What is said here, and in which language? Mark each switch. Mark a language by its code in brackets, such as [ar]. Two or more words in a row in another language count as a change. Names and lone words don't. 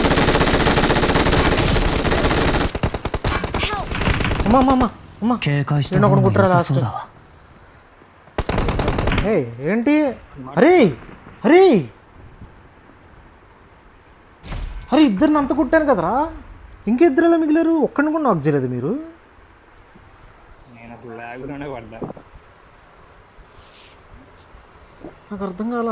[te] అమ్మా [ja] 警戒した方が良さそうだわ。 [te] ఏంటి? అరే అరే అరే ఇద్దరిని అంత కొట్టాను కదరా, ఇంకిద్దరు ఎలా మిగిలారు? ఒక్కడిని కూడా నాకు చేయలేదు మీరు. నేను అసలు లాగ్లోనే పడ్డా. నాకు అర్థం కాలా.